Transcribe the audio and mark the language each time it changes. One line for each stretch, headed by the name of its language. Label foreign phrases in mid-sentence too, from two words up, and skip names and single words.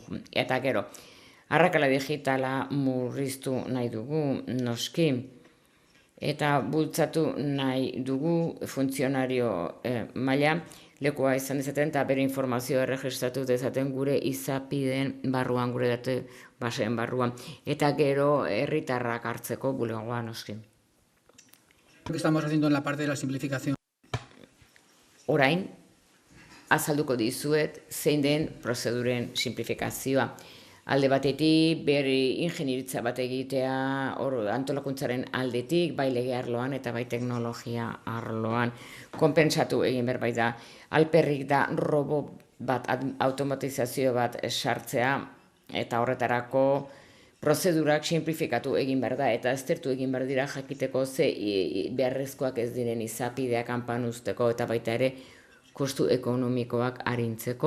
Basque: Eta gero, arrakala digitala murriztu nahi dugu, noski, eta bultzatu nahi dugu funtzionario maila, lekua izan dezaten eta bere informazioa erregistratu dezaten gure izapideen barruan, gure datu baseen barruan, eta gero herritarrak hartzeko bulegoa noski.
Spanish: Lo que estamos haciendo en la parte de la simplificación.
Basque: Orain, azalduko dizuet zein den prozeduren simplifikazioa. Alde batetik, bere ingenieritza bat egitea antolakuntzaren aldetik, bai lege arloan eta bai teknologia arloan. Konpentsatu egin behar bai da. Alperrik da robot bat, automatizazio bat sartzea, eta horretarako prozedurak simplifikatu egin behar da, eta aztertu egin behar dira jakiteko ze beharrezkoak ez diren izapideak kanpan uzteko, eta baita ere kostu ekonomikoak arintzeko.